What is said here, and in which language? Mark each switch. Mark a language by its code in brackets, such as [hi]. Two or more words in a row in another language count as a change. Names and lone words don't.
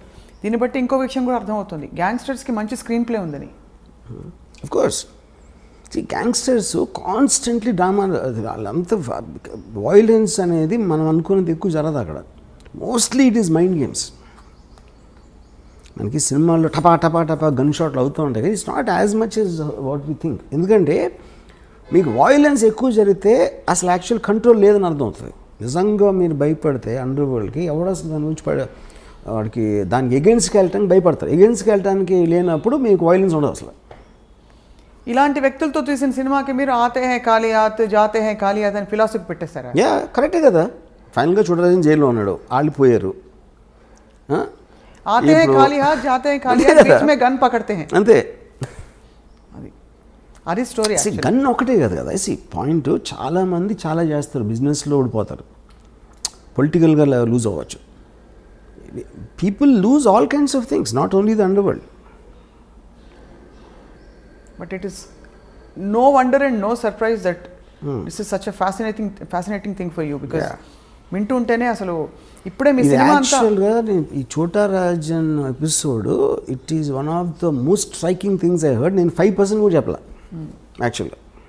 [te] దీన్ని బట్టి ఇంకో విషయం కూడా అర్థమవుతుంది, గ్యాంగ్స్టర్స్కి మంచి స్క్రీన్ ప్లే ఉందని. [en] Of course gangsters constantly drama, [te] వాళ్ళంతా వైలెన్స్ అనేది మనం అనుకున్నది ఎక్కువ జరగదు అక్కడ. [en] Mostly it is mind games. [te] మనకి సినిమాల్లో టపా టపా టపా గన్ షాట్లు అవుతూ ఉంటాయి, [en] It's not as much as what we think. [te] ఎందుకంటే మీకు వైలెన్స్ ఎక్కువ జరిగితే అసలు [en] actual control [te] లేదని అర్థం అవుతుంది. నిజంగా మీరు భయపడితే అండర్ వరల్డ్కి ఎవడు అసలు దాని నుంచి వాడికి దానికి ఎగెన్స్ట్కి వెళ్ళటానికి భయపడతారు. ఎగెన్స్ట్కి వెళ్ళటానికి లేనప్పుడు మీకు వైలెన్స్ ఉండదు అసలు. ఇలాంటి వ్యక్తులతో తీసిన సినిమాకి మీరు [hi] आते हैं कालियात जाते हैं कालियात [te] అని ఫిలాసఫీ పెట్టేస్తారా? యా కరెక్టే కదా. ఫైనల్గా చూడరాజన్ జైల్లో ఉన్నాడు, వాళ్ళు పోయారు, [hi] आते हैं कालियात जाते हैं कालियात बीच में गन पकड़ते हैं, [te] అంతే. అది స్టోరీ. గన్ ఒకటే కదా కదా పాయింట్. చాలామంది చాలా చేస్తారు, బిజినెస్లో ఓడిపోతారు, పొలిటికల్గా లూజ్ అవ్వచ్చు. [en] People lose all kinds of things, not only the underworld. But it is no wonder and no surprise that this is such a fascinating thing for you, because [te] వింటూ ఉంటేనే అసలు ఇప్పుడే మీ సినిమా అంతా. [en] actually ఈ Chota Rajan episode it is one of the most striking things I heard. [te] నేను 5% కూడా చెప్పలే యాక్చువల్గా.